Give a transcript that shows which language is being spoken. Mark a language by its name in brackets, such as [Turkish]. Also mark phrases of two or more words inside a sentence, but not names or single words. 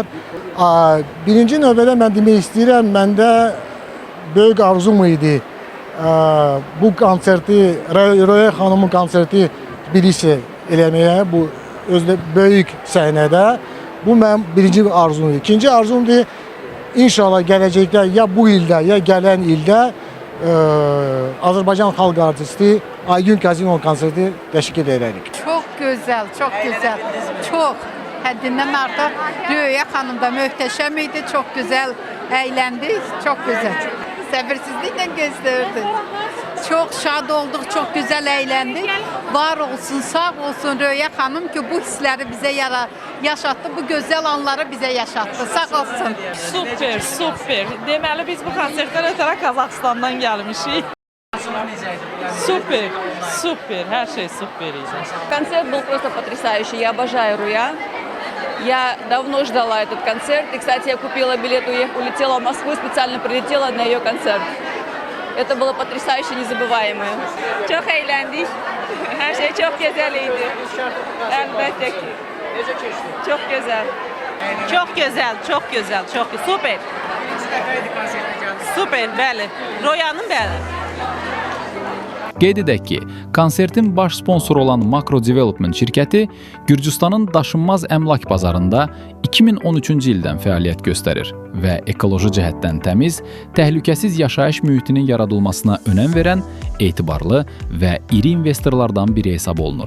[Azerbaijani] Birinci növbədə mən demək istəyirəm, məndə böyük arzum idi bu konserti, Röya xanımın konserti Tbilisi eləməyə, bu özdə böyük səhnədə. Bu mənim birinci arzum idi. İkinci arzumdur, İnşallah gələcəkdə ya bu ildə, ya gələn ildə Azərbaycan xalq artisti Aygün Kazino konserti təşkil edərik. [Turkish] Çok güzel, çok güzel. Çok. [Azerbaijani] Həddindən artıq Röya xanım da möhtəşəm idi. [Turkish] Çok güzel eğlendik. Çok güzel. [Azerbaijani] Səbirsizliklə gözləyirdik. Çok şad olduk, [Turkish] çok güzel eğlendik. [Azerbaijani] Var olsun, sağ olsun Röya xanım ki bu hissləri bizə yaşattı, bu gözəl anları bizə yaşattı. Sağ olsun. Super, super. Deməli biz bu konsertdən ötərə Qazaxıstandan gəlmişik. [Russian] Супер, супер, [Azerbaijani] hər şey super idi. [Russian] Концерт был просто потрясающий. Я обожаю Рöya. Я давно ждала этот концерт. И, кстати, я купила билет, улетела в Москву, специально прилетела на ее концерт. Это было потрясающе, незабываемое. [Turkish] Çok eğlendik. Her şey çok güzeldi. Elbette ki. Çok güzel. [Azerbaijani] Çox gözəl, çox gözəl, çox super. Super, bəli. Röya'nın bəli. Qeyd edək ki, konsertin baş sponsoru olan Makro Development şirkəti Gürcüstanın daşınmaz əmlak bazarında 2013-cü ildən fəaliyyət göstərir və ekoloji cəhətdən təmiz, təhlükəsiz yaşayış mühitinin yaradılmasına önəm verən etibarlı və iri investorlardan biri hesab olunur.